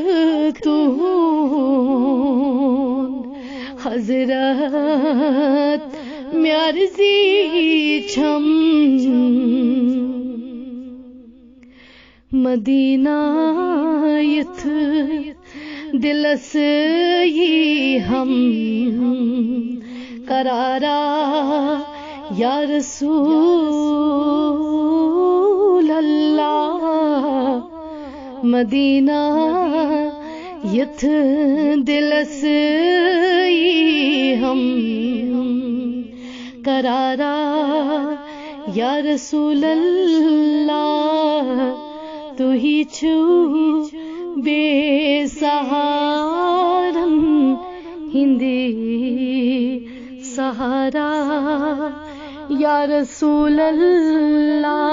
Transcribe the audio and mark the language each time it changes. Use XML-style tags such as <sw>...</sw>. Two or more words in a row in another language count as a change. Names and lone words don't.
<ks>تُہُنٛد حضرت مےٚ عرضی چھم مدینہ یِتھ دلس یی ہم قرارا</ks> <ar>یا رسول اللہ</ar> <ks>مدینہ یِتھ دلس یی ہم قرارا</ks> <ar>یا رسول اللہ</ar> <ks>تُہی چھُو بے سہارن ہندی سہارا</ks> <ar>یا رسول اللہ</ar>